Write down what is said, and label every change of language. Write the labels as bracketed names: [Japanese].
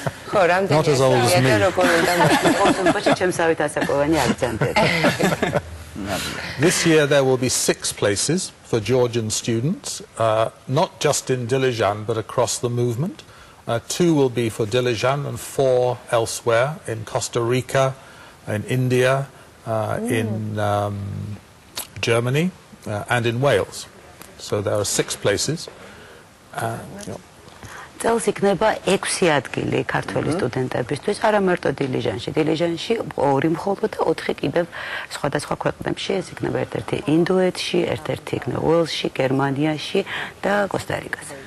[Georgian] ხო რამდენი და როგორ უნდა მოსწავლე ჩემსავით ასაკოვანი აქცენტები [English] This year there will be 6 places for Georgian students, not just in Dilijan but across the movement. 2 will be for Dilijan and 4 elsewhere in Costa Rica, in India, in Germany and in Wales. So there are 6 places. [Georgian] წელს იქნება 6 ადგილი ქართველი სტუდენტებისთვის, არა მარტო დილიჟანში. დილიჟანში 2 მხოლოდ და 4 კიდევ სხვადასხვა ქვეყნებში, ეს იქნება ერთ-ერთი ინდოეთში, ერთ-ერთი იქნება უელსში, გერმანიაში და კოსტა-რიკაზე.